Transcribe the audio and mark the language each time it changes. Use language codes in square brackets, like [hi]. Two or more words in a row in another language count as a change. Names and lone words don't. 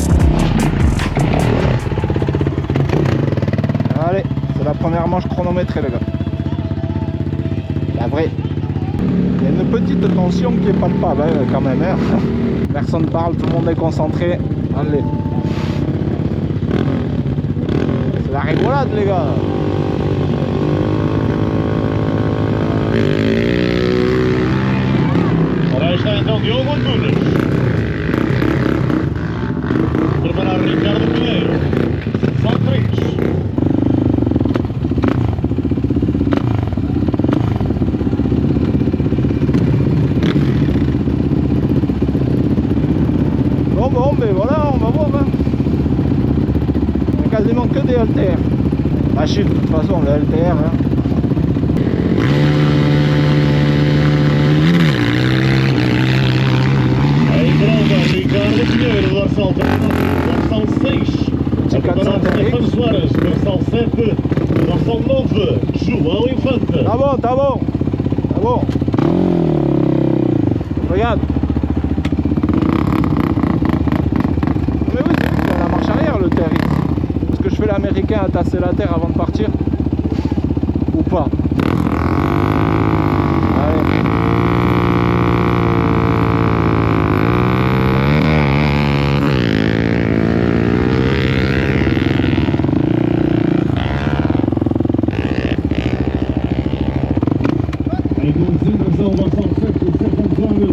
[fr] Allez, c'est la première manche chronométrée les gars. La vraie. Il y a une petite tension qui est palpable hein, quand même. Hein. Personne parle, tout le monde est concentré. Allez. C'est la rigolade les gars. [pt] Ora está então Diogo Antunes. Preparar Ricardo Pinheiro. Só 3. [fr] Bon, mais voilà, on va voir. Hein. Il y a quasiment que des haltères. La chute, de toute façon, le haltère. Hein. [pt] Em prova, Ricardo Pinheiro, dorsal 6. A preparar Stefano Soares, dorsal 7. Dorsal 9, João Infante. Tá bom, tá bom. Tá bom. [fr] Regarde. Mais oui, c'est lui qui a la marche arrière le terre. Est-ce que je fais l'américain à tasser la terre avant de partir? Ou pas? Allez. [pt] Em consideração, dorsal 7, Stefano Soares.